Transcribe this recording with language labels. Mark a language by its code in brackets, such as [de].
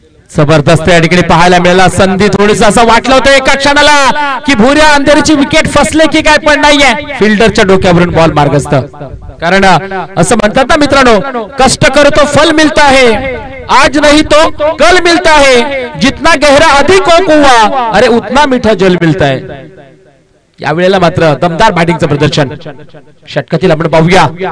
[mr] जबरदस्त या ठिकाणी पाहायला मिळाला. संधी थोडीस असं वाटलं होतं एका क्षणाला की भुऱ्या अंधेरीची विकेट फसले की काय, पण नाहीये. फिल्डरच्या डोक्यावरून बॉल मार्गस्थ. कारण असं म्हणतात ना मित्रांनो, [hi] कष्ट करो तो फल मिलता है, आज नहीं तो कल मिलता है, जितना गहरा अधिक हो कुआं अरे उतना मीठा जल मिलता है. [mr] यावेळेला मात्र दमदार बॅटिंगचं प्रदर्शन. षटकातील आपण पाहूया.